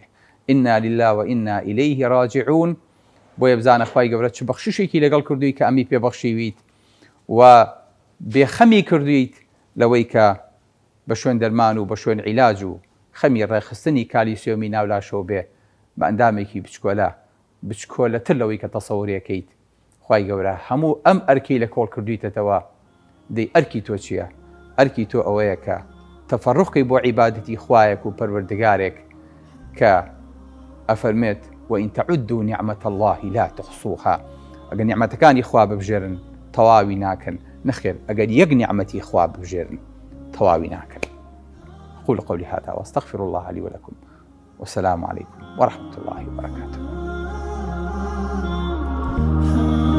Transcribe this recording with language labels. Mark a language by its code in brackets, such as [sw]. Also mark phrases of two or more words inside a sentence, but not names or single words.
[ar] ئینا لله و ئینا ئیلەیه ڕاجعون. [ckb] بۆیە بزانە خوای گەورە چ بەخشیشێکی لەگەڵ کردووی کە ئەمی پێبەخشیویت، و بێخەمی کردویت لەوەی کە بە شوێن دەرمان و بە شوێن عیلاج و خەمی ڕێخستنی کالیسیۆمی ناولاشەوە بێ بە ئەندامێکی بچکۆلەتر لەوەی کە تەسەووڕەکەیت. خوای گەورە هەموو ئەم ئەرکی لە کۆڵ کردویتەوە. دەی ئەرکی تۆ چییە؟ ئەرکی تۆ ئەوەیە کە تەفەڕوقی بۆ عیبادەتی خوایەک و پەروەردگارێک کە ئەفەرمێت [ar] وئین تەعودوا نعمەت الله لا تحصوها. [ckb] ئەگەر نیعمەتەکانی خوا ببژێرن تەواوی ناکەن. نەخێر، ئەگەر یەک نیعمەتی خوا ببژێرن تەواوی ناکەن. [ar] أقول قولي هذا وأستغفر الله لي ولكم، والسلام عليكم ورحمة الله وبركاته.